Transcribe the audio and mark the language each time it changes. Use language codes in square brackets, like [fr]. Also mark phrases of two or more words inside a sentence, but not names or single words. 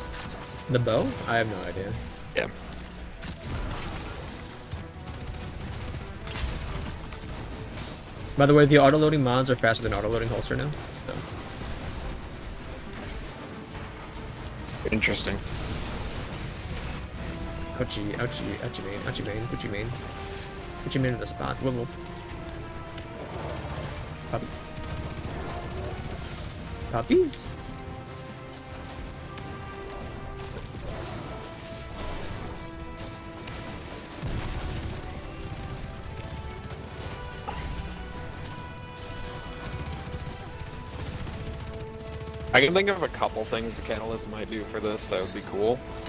[en] The bow? I have no idea. Yeah. By the way, the auto-loading mods are faster than auto-loading holster now. So. Interesting. Ouchie, ouchie, ouchie main, ouchie main, Gucci main. Gucci main in the spot. Wibble. Puppy. Puppies? I can think of a couple things the catalyst might do for this that would be cool.